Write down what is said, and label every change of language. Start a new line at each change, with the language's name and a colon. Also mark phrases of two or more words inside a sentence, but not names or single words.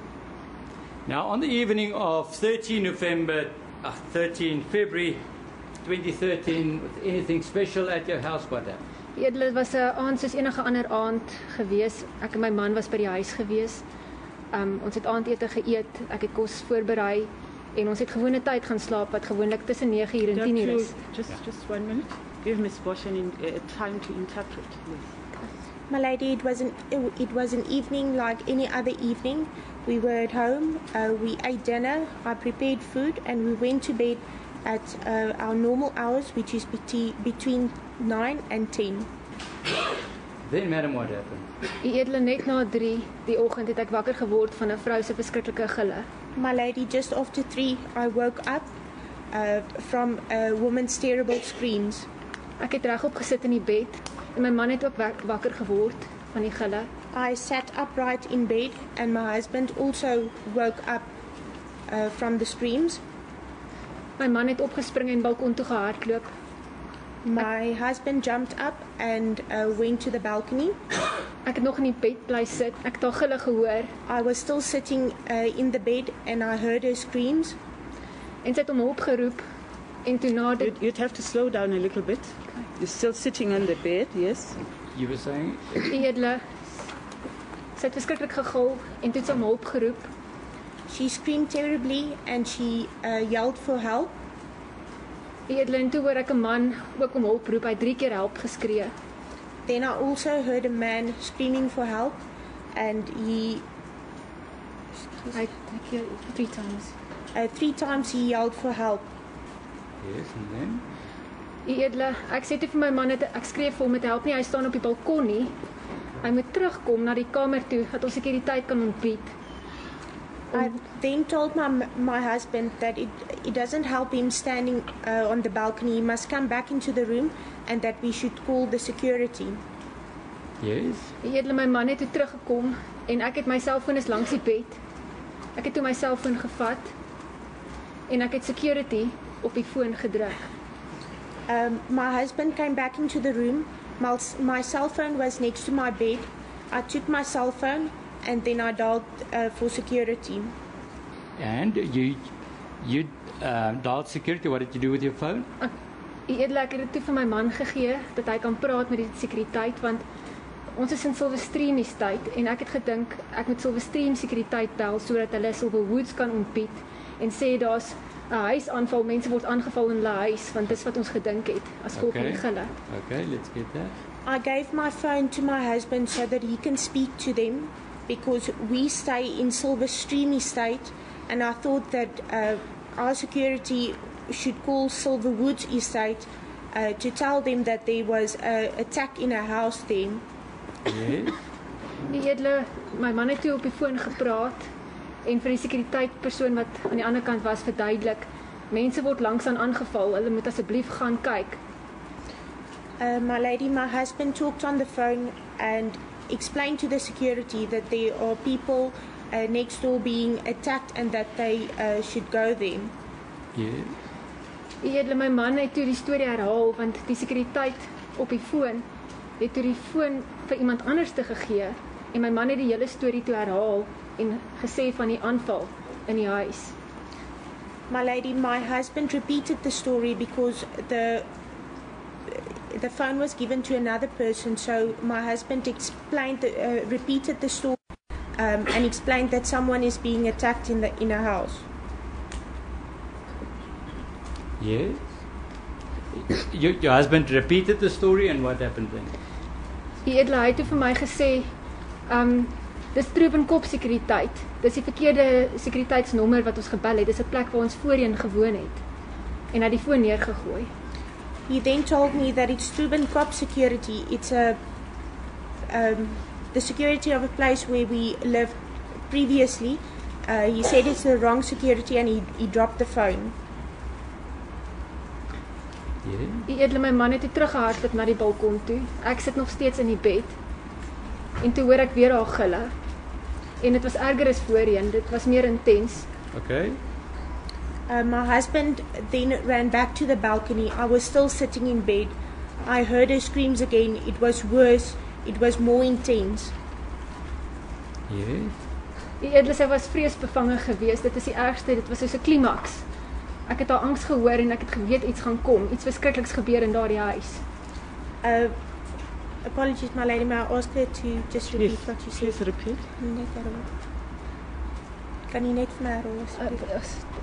English: Now, on the evening of 13 February 2013, was anything special at your house? What happened?
Afrikaans: Edele, was 'n aand soos enige ander aand gewees. Ek en my man was by die huis gewees. Ons het aandete geëet, ek het kos voorberei en ons het gewone tyd gaan slaap wat gewoonlik tussen 9:00 en 10:00 is.
English: Just 1 minute. Give Miss Boshan time to interpret, please. My lady, it was an evening like any other evening. We were at home, we ate dinner, I prepared food, and we went to bed at our normal hours, which is between 9 and 10. Then, madam, what happened?
Afrikaans: Edele, net na 3 die oggend het ek wakker geword van 'n vrou se verskriklike gille.
English: My lady, just after 3, I woke up from a woman's terrible screams.
Afrikaans: Ek het regop gesit in die bed en my man het ook wakker geword van die gille.
English: I sat upright in bed, and my husband also woke up from the screams.
Afrikaans: My man het opgespring en balkon toe gehardloop.
English: My husband jumped up and went to the balcony.
Afrikaans: Ek het nog in die bed bly sit. Ek het haar gille gehoor
English: I was still sitting in the bed, and I heard her screams.
Afrikaans: en sy het om hulp geroep en toe na dit
English: You'd have to slow down a little bit. You're still sitting on the bed, yes? You were saying?
Afrikaans: Edele, sy het verskriklik gegil en toe het sy om hulp geroep.
English: She screamed terribly, and she yelled for help.
Afrikaans: Edele, en toe hoor ek 'n man ook om hulp roep. Hy het 3 keer help geskree.
English: Then I also heard a man screaming for help, and
Afrikaans: Hy het 3 times.
English: 3 times he yelled for help. Yes, and then?
Afrikaans: Edele, ek sê toe vir my man, ek skree vir hom met help nie, hy staan op die balkon nie. Hy moet terugkom na die kamer toe, dat ons sekuriteit kan ontbied.
English: I then told my husband that it doesn't help him standing on the balcony. He must come back into the room and that we should call the security. Yes.
Afrikaans: Edele, my man het toe teruggekom en ek het my selfoon is langs die bed. Ek het toe my selfoon gevat en ek het security op die foon gedruk.
English: My husband came back into the room. My cell phone was next to my bed. I took my cell phone and then I dialed for security. And you dialed security. What did you do with your phone?
Afrikaans: Edele, ek het dit toe vir my man gegee dat hy kan praat met die sekuriteit want ons is in Silverstream estate en ek het gedink ek moet Silverstream sekuriteit bel sodat hulle Silverwoods kan ontbied en sê daar's 'n huisaanval, mense word aangeval in hulle huis want dis wat ons gedink het as gevolg van die gille.
English: Okay, let's get that. I gave my phone to my husband so that he can speak to them because we stay in Silverstream estate and I thought that our security should call Silverwoods estate to tell them that there was an attack in a house there. Yes.
Afrikaans: Die edele, my man het toe op die foon gepraat en vir die sekuriteitpersoon wat aan die ander kant was verduidelik, mense word langsaan aangeval, hulle moet asseblief gaan kyk.
English: My lady, my husband talked on the phone and explained to the security that there are people next door being attacked and that they should go there. Yes.
Afrikaans: Die edele, my man het toe die storie herhaal want die sekuriteit op die foon het toe die foon vir iemand anders te gegee en my man het die hele storie toe herhaal en gesê van die aanval in die huis.
English: My lady, my husband repeated the story because the phone was given to another person, so my husband explained, repeated the story and explained that someone is being attacked in a house. Yes. Your husband repeated the story and what happened then?
Afrikaans: Die edele, hy het toe vir my gesê, dis Troebenkop sekuriteit. Dis die verkeerde sekuriteitsnommer wat ons gebel het. Dis 'n plek waar ons voorheen gewoon het. En hy het die foon neergegooi.
English: He then told me that it's Troebenkop security. It's the security of a place where we lived previously. He said it's the wrong security and he dropped the phone. Yes.
Afrikaans: Die edele, my man het toe teruggehardloop na die balkon toe. Ek sit nog steeds in die bed. En toe hoor ek weer haar gille. En dit was erger as voorheen. Dit was meer intens.
English: Okay. My husband then ran back to the balcony. I was still sitting in bed. I heard her screams again. It was worse. It was more intense. Yes.
Afrikaans: Die edele, sy was vreesbevange geweest. Dit is die ergste. Dit was soos 'n klimaks. Ek het haar angs gehoor en ek het geweet iets gaan kom. Iets verskrikliks gebeur in daardie huis.
English: Apologies, my lady. May I ask her to just repeat Yes, what you said? please repeat.
Afrikaans: Kan jy net vir my herhaal asseblief?